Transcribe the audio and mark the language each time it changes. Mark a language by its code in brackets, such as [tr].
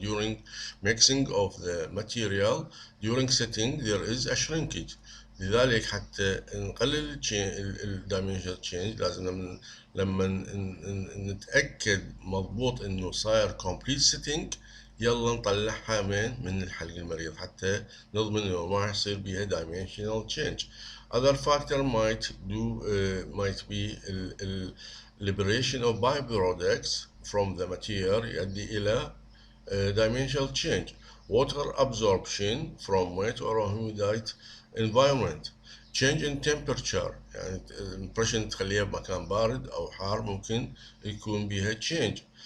[en] During mixing of the material, during setting there is a shrinkage. [ar] لذلك حتى نقلل الدايمنشنال تشينج لازم لما نتأكد مضبوط انه صاير [en] complete setting [ar] يلا نطلعها من الحلق المريض حتى نضمن انه ما يصير بيها [en] dimensional change. Other factor might be liberation of byproducts from the material [ar] يؤدي إلى [en] dimensional change. water absorption from wet or humid environment. change in temperature، [ar] يعني الامبريشن تخليها بمكان بارد أو حار ممكن يكون بها change.